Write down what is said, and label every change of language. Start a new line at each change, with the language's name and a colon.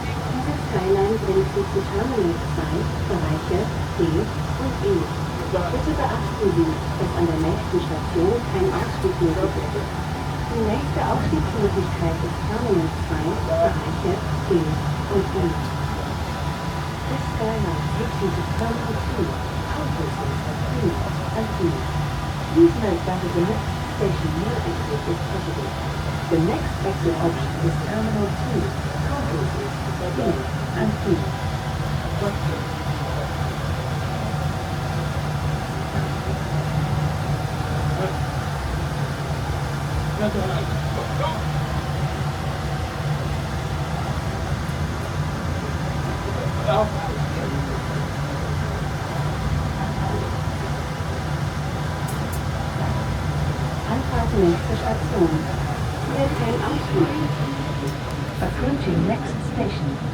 German: Diese Skyline bringt Sie zu Terminal 2, Bereiche D und E. Bitte beachten Sie, dass an der nächsten Station kein Ausstieg möglich ist. Die nächste Ausstiegsmöglichkeit ist Terminal 2, Bereiche D und E.
English: This skyline takes you to Terminal 2, Concourses D and E. Please note that at the next station no exit is possible. The next exit option is Terminal 2, Concourses D and E.
German: Anfahrt nächste Station. Hier kein Ausflug.
English: Approaching next station.